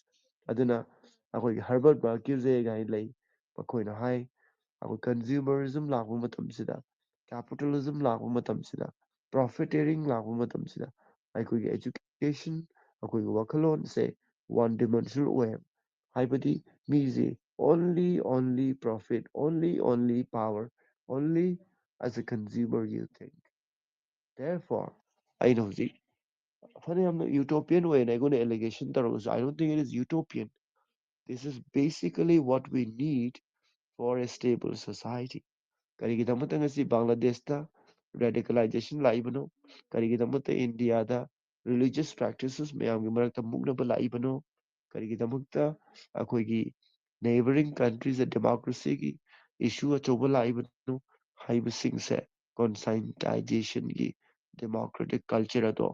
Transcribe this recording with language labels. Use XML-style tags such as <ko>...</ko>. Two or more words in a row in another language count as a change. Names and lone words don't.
<mni>ꯑꯗꯨꯅ ꯑꯩꯈꯣꯏꯒꯤ ꯍꯔꯕꯔꯠ ꯃꯥꯔꯀ꯭ꯌꯨꯖꯦ ꯒꯥꯏꯅ ꯂꯩ ꯃꯈꯣꯏꯅ ꯍꯥꯏ ꯑꯩꯈꯣꯏ ꯀꯟꯖ꯭ꯌꯨꯃꯔꯤꯖꯝ ꯂꯥꯛꯄ ꯃꯇꯝꯁꯤꯗ ꯀꯦꯄꯤꯇalism ꯂꯥꯛꯄ ꯃꯇꯝꯁꯤꯗ ꯄ꯭ꯔꯣꯐꯤꯇꯦꯔꯤꯡ ꯂꯥꯛꯄ ꯃꯇꯝꯁꯤꯗ ꯑꯩꯈꯣꯏꯒꯤ education ꯑꯩꯈꯣꯏꯒꯤ ꯋꯥꯈꯜꯂꯣꯟꯁꯦ</mni> <en>one dimensional</en> <mni>ꯑꯣꯏ ꯍꯥꯏꯕꯗꯤ ꯃꯤꯁꯦ</mni> <en>only profit only power only as a consumer you think therefore</en> <mni>ꯑꯩꯅ ꯍꯧꯖꯤꯛ ꯐꯅ ꯌꯥꯝꯅ</mni> <en>utopian</en> <mni>ꯑꯣꯏꯅ ꯑꯩꯉꯣꯟꯗ</mni> <en>allegation ꯇꯧꯔꯒꯁꯨ I don't think it is utopian. This is basically what we need for a stable society.</en> <mni>ꯀꯔꯤꯒꯤꯗꯃꯛꯇ ꯉꯁꯤ ꯕꯪꯒ꯭ꯂꯥꯗꯦꯁꯇ ꯔꯦꯗꯤꯀꯦꯂꯥꯏꯖꯦꯁꯟ ꯂꯥꯛꯏꯕꯅꯣ ꯀꯔꯤꯒꯤꯗꯃꯛꯇ ꯏꯟꯗꯤꯌꯥꯗ</mni> <en>religious practices</en> <mni>ꯃꯌꯥꯝꯒꯤ ꯃꯔꯛꯇ ꯃꯨꯛꯅꯕ ꯂꯥꯛꯏꯕꯅꯣ ꯀꯔꯤꯒꯤꯗꯃꯛꯇ ꯑꯩꯈꯣꯏꯒꯤ</mni> <en>neighbouring countries</en> <mni>ꯗꯦꯃꯣꯀ꯭ꯔꯦꯁꯤꯒꯤ ꯏꯁꯨ ꯑꯆꯧꯕ ꯂꯥꯛꯏꯕꯅꯣ ꯍꯥꯏꯕꯁꯤꯡꯁꯦ ꯀꯣꯟꯁꯥꯏꯟꯇꯥꯏꯖꯦꯁꯟꯒꯤ</mni> <en>democratic culture</en> <mni>ꯑꯗꯣ</mni>